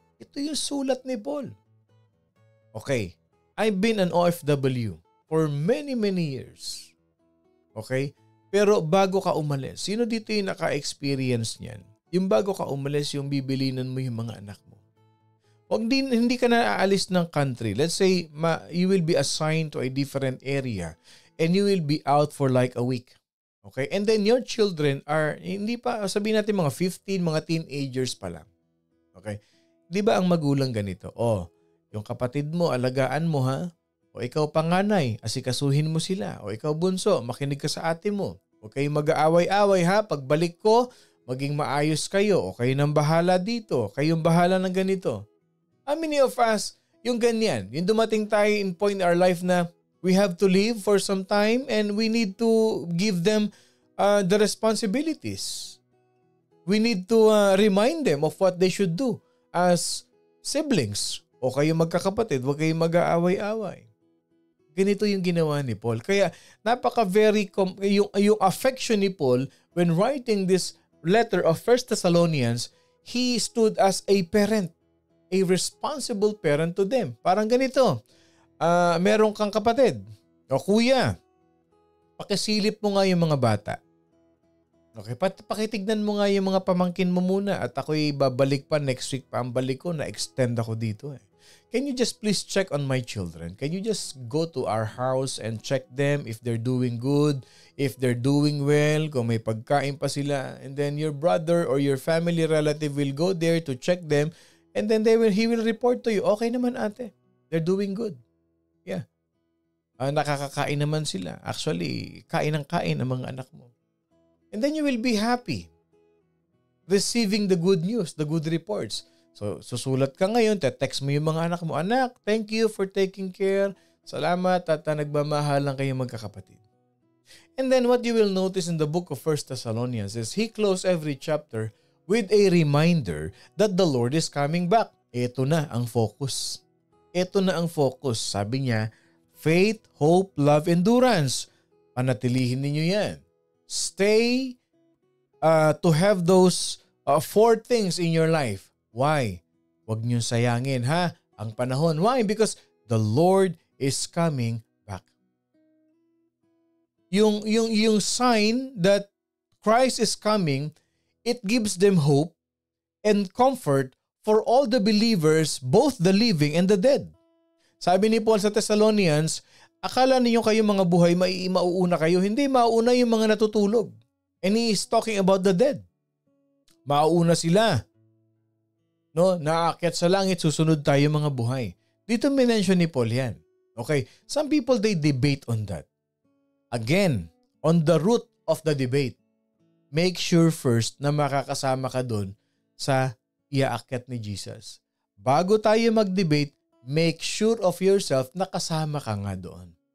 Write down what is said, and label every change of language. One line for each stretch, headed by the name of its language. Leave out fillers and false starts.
Filipino: Ito yung sulat ni Paul.
English: Okay, I've been an OFW for many years.
Filipino: Okay? Pero bago ka umalis, sino dito yung naka-experience niyan? Yung bago ka umalis, yung bibilinan mo yung mga anak mo. Hindi ka na aalis ng country.
English: Let's say, you will be assigned to a different area and you will be out for like a week.
Filipino: Okay?
English: And then your children are,
Filipino: hindi pa, sabihin natin mga 15, mga teenagers pa lang. Okay? Di ba ang magulang ganito? Yung kapatid mo, alagaan mo ha? O ikaw panganay, asikasuhin mo sila. O ikaw bunso, makinig ka sa ate mo. Huwag kayong mag-aaway-away ha. Pagbalik ko, maging maayos kayo. O kayo nang bahala dito. Kayong bahala ng ganito.
English: How many of us,
Filipino: yung ganyan, yung dumating tayo
English: in point in our life na we have to live for some time and we need to give them the responsibilities. We need to remind them of what they should do as siblings.
Filipino: O kayo magkakapatid, huwag kayong mag-aaway-away. Ganito yung ginawa ni Paul. Kaya yung
English: affection ni Paul when writing this letter of 1 Thessalonians, he stood as a parent, a responsible parent to them.
Filipino: Parang ganito, meron kang kapatid, o kuya, pakisilip mo nga yung mga bata. Okay, pakitignan mo nga yung mga pamangkin mo muna at ako'y babalik pa next week pa ang balik ko, na-extend ako dito eh.
English: Can you just please check on my children? Can you just go to our house and check them if they're doing good, if they're doing well,
Filipino: kung may pagkain pa sila,
English: and then your brother or your family relative will go there to check them, and then he will report to you,
Filipino: okay naman ate,
English: they're doing good.
Filipino: Yeah. Nakakakain naman sila. Actually, kain ang mga anak mo.
English: And then you will be happy receiving the good news, the good reports.
Filipino: So, susulat ka ngayon, text mo yung mga anak mo, anak,
English: thank you for taking care.
Filipino: Salamat at nagmamahalan kayong magkakapatid.
English: And then what you will notice in the book of 1 Thessalonians is he closed every chapter with a reminder that the Lord is coming back.
Filipino: Ito na ang focus. Ito na ang focus. Sabi niya, faith, hope, love, endurance. Panatilihin ninyo yan.
English: Stay to have those 4 things in your life. Why?
Filipino: Huwag niyong sayangin ha, ang panahon.
English: Why? Because the Lord is coming back. Yung sign that Christ is coming, it gives them hope and comfort for all the believers, both the living and the dead.
Filipino: Sabi ni Paul sa Thessalonians, akala ninyo kayong mga buhay mauuna kayo. Hindi, mauuna yung mga natutulog.
English: And he is talking about the dead.
Filipino: Mauuna sila. No, naakyat sa langit, susunod tayo mga buhay. Dito minention ni Paul yan.
English: Okay, some people they debate on that. Again, on the root of the debate, make sure first
Filipino: na makakasama ka doon sa iaakyat ni Jesus. Bago tayo mag-debate,
English: make sure of yourself
Filipino: na kasama ka nga doon.